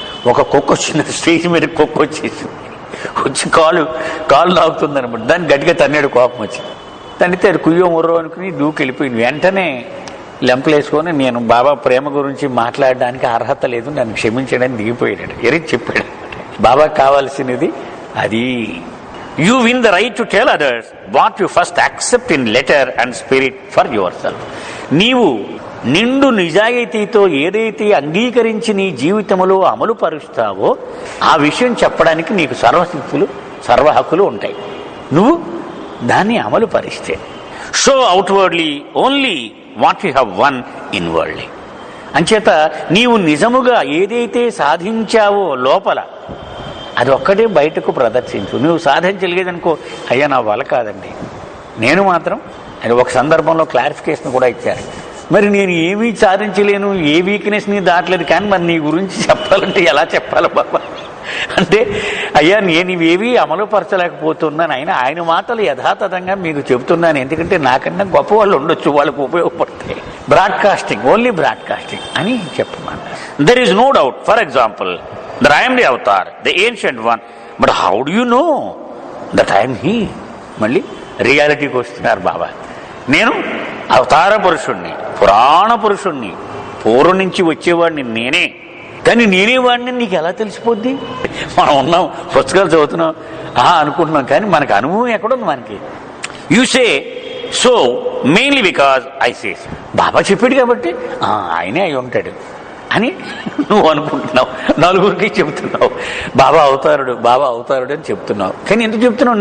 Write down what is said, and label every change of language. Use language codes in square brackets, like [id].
[te] ఒక కుక్క వచ్చింది, స్టేజ్ మీద కుక్క వచ్చి కాలు నాకుతుంది అనమాట. దాన్ని గట్టిగా తన్నాడు, కోపం వచ్చి తండ్రితే అది కుయ్యో ముర్రో అనుకుని దూకెళ్ళిపోయింది. వెంటనే లెంపలేసుకొని నేను బాబా ప్రేమ గురించి మాట్లాడడానికి అర్హత లేదు, నన్ను క్షమించడానికి దిగిపోయాడు. ఎరిచి చెప్పాడు బాబా కావాల్సినది అది. [en] You win the right to tell others what you first accept in letter and spirit for yourself. [te] నీవు నిండు నిజాయితీతో ఏదైతే అంగీకరించి నీ జీవితంలో అమలు పరుస్తావో ఆ విషయం చెప్పడానికి నీకు సర్వశక్తులు సర్వ హక్కులు ఉంటాయి, నువ్వు దాన్ని అమలు పరిస్తే. [en] Show outwardly only what you have won inwardly. [te] అంచేత నీవు నిజముగా ఏదైతే సాధించావో లోపల అది ఒక్కటే బయటకు ప్రదర్శించు. నువ్వు సాధించలేదనుకో, అయ్యా నా వల్ల కాదండి, నేను మాత్రం అని ఒక సందర్భంలో క్లారిఫికేషన్ కూడా ఇచ్చారు. మరి నేను ఏమీ సాధించలేను, ఏ వీక్నెస్ని దాటలేదు, కానీ మరి నీ గురించి చెప్పాలంటే ఎలా చెప్పాలి బాబా అంటే, అయ్యా నేను ఇవేవి అమలుపరచలేకపోతున్నాను. ఆయన మాటలు యథాతథంగా మీకు చెబుతున్నాను, ఎందుకంటే నాకన్నా గొప్ప వాళ్ళు ఉండొచ్చు, వాళ్ళకు ఉపయోగపడతాయి. [en] broadcasting, only broadcasting [te] అని చెప్పమన్నారు. [en] There is no doubt, for example, that I am the avatar, the ancient one, but how do you know that I am he? [te] మళ్ళీ రియాలిటీకి వస్తున్నారు బాబా. నేను అవతార పురుషుణ్ణి, పురాణ పురుషుణ్ణి, పూర్వం నుంచి వచ్చేవాడిని నేనే, కానీ నేనే వాడిని నీకు ఎలా తెలిసిపోద్ది? మనం ఉన్నాం, పుస్తకాలు చదువుతున్నాం, అనుకుంటున్నాం, కానీ మనకు అనుభవం ఎక్కడుంది మనకి? [en] You say so mainly because I say. [te] బాబా చెప్పాడు కాబట్టి ఆయనే అయి ఉంటాడు అని నువ్వు అనుకుంటున్నావు, నలుగురికి చెబుతున్నావు, బాబా అవుతారుడు అని చెప్తున్నావు. కానీ ఎందుకు చెప్తున్నావు?